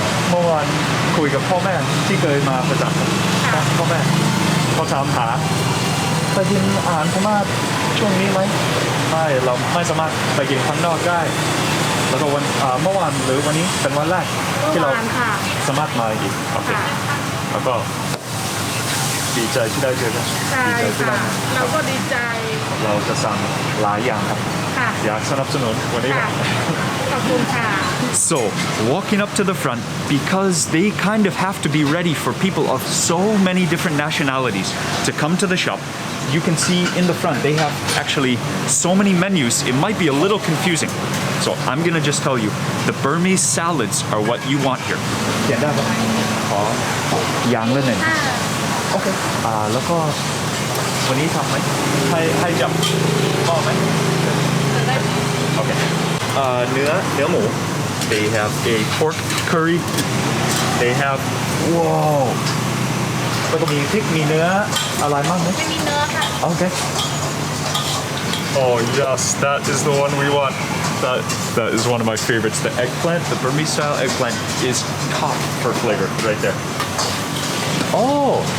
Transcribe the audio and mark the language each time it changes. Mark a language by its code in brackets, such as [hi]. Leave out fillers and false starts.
[th] เมื่อวานคุยกับพ่อแม่ที่เคยมาประจำพ่อแม่เขาถามหาไปกินอาหารพม่าช่วงนี้ไหมไม่เราไม่สามารถไปกินข้างนอกได้แล้วก็วันเมื่อวานหรือวันนี้เป็นวันแรกที่เราสามารถมาอีกโอเคแล้วก็ดีใจที่ได้เจอกัน ดีใจที่ได้เราก็ดีใจ เราจะสั่งหลายอย่างครับอยากสนับสนุนวันนี้ ขอบคุณค่ะ [en] So walking up to the front because they kind of have to be ready for people of so many different nationalities to come to the shop. You can see in the front they have actually so many menus. It might be a little confusing. So I'm gonna just tell you the Burmese salads are what you want here. [th] เขียนได้ปะขออย่างละหนึ่งโอเคแล้วก็วันนี้ทำไหมให้จับหม้อไหมโอเคเนื้อหมู [en] They have a pork curry They have wow [th] แล้วก็มีพริกมีเนื้ออะไรบ้างไหม ไม่มีเนื้อค่ะ [en] โอเค Oh yes that is the one we want that is one of my favorites the eggplant the Burmese style eggplant is top for flavor right there Oh